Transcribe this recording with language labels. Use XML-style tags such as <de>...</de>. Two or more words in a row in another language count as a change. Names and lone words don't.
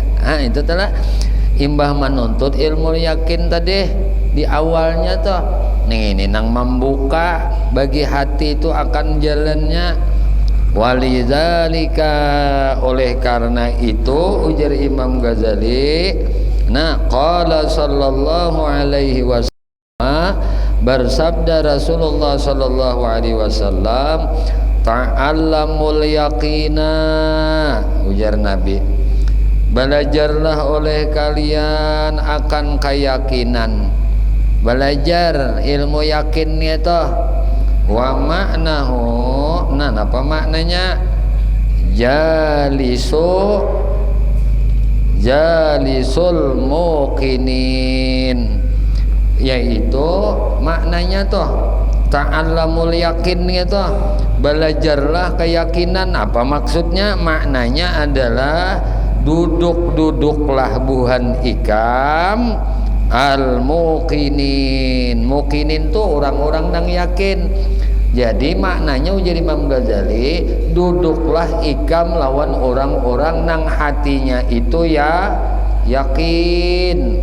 <bjn>Ah, itu telah imbah menuntut ilmu yakin tadi di awalnya tuh. Nih, ini nang membuka bagi hati itu akan jalannya. Walidzalika, oleh karena itu ujar Imam Ghazali, nah</bjn> <ar>قال صلى الله عليه وسلم,</ar> <bjn>bersabda Rasulullah</bjn> <ar>صلى الله عليه وسلم, تعلموا اليقين,</ar> <bjn>ujar Nabi, belajarlah oleh kalian akan keyakinan. Belajar ilmu yakinnya itu.</bjn> <ar>ومعناه,</ar> <bjn>nah apa maknanya?</bjn> <ar>جالسوا الموقنين,</ar> <bjn>yaitu maknanya tuh ta'allamul yakinnya tuh belajarlah keyakinan. Apa maksudnya? Maknanya adalah duduklah buhan ikam</bjn> <ar>الموقنين.</ar> <bjn>Muqinin tuh orang-orang yang yakin. Jadi maknanya ujar Imam Ghazali, duduklah ikam lawan orang-orang nang hatinya itu ya yakin.</bjn>